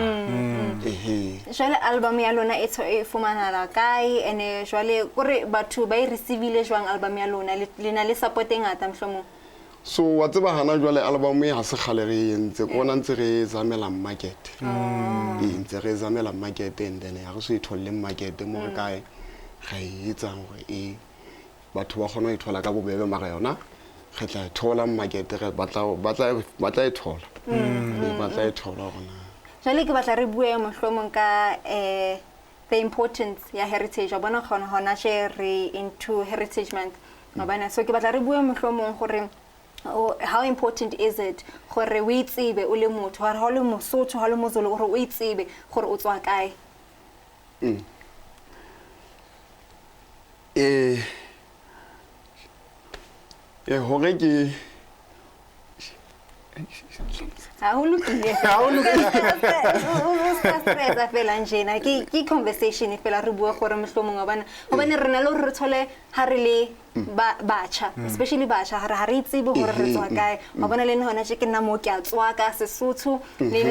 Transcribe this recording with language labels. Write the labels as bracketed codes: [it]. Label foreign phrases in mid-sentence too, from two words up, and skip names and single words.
[st] jwale album ya lona e fumana la kae ene jwale gore batho ba e receivile jwang album ya lona le na le support ngata mhlomo so wa tseba hana jwale album e ha se khale re entse kona ntse re zamela market ntse re zamela market [en] and then [st] ha re so itholle market mo re kae ga etsa gore batho ba gona e thola ka bobebe mara yona re tla thola market re batla e thola gona jale ke batla re bue mohlomong ka [en] the importance [st] ya heritage wa bona gona she re into [en] heritage month [st] mabana so ke batla re bue mohlomong gore [en] how important is it [st] gore we itsebe o le motho ha le Mosotho ha le Mozulu gore o itsebe gore o tswa kae hore ke ke conversation fela re bua gore mohlomong wa bana hobane re na le re thole ha re le batjha especially batjha ha re itsebe gore re tswa kae wa bona le nna ke nna mo ke a tswa ka Sesotho le